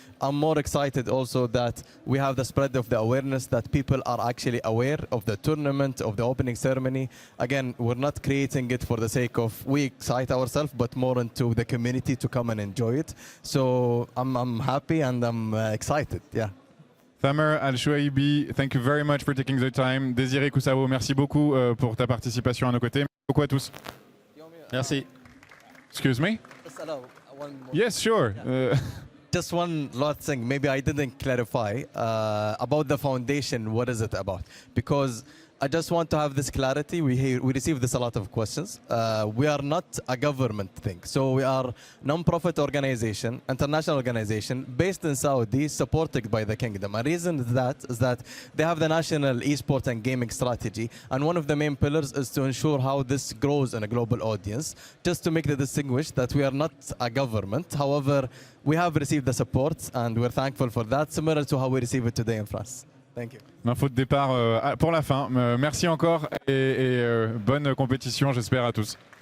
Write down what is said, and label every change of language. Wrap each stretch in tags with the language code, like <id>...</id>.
<en>I'm more excited also that we have the spread of the awareness, that people are actually aware of the tournament, of the opening ceremony. Again, we're not creating it for the sake of we excite ourselves, but more into the community to come and enjoy it. So I'm happy and I'm excited, yeah. Thamer, ALSHUAIBI, thank you very much for taking the time.</en> <fr>Désiré Koussao, merci beaucoup pour ta participation à nos côtés. Merci beaucoup à tous. Merci.</fr> <en>Excuse me? Yes, sure. Just one last thing, maybe I didn't clarify about the foundation. What is it about? Because I just want to have this clarity. We receive this a lot of questions. We are not a government thing. So we are non-profit organization, international organization based in Saudi, supported by the kingdom. A reason is that they have the national esports and gaming strategy. And one of the main pillars is to ensure how this grows in a global audience. Just to make the distinguish that we are not a government. However, we have received the support and we're thankful for that, similar to how we receive it today in France. Thank you.</en> <fr>L'info de départ pour la fin. Merci encore et bonne compétition, j'espère, à tous.</fr>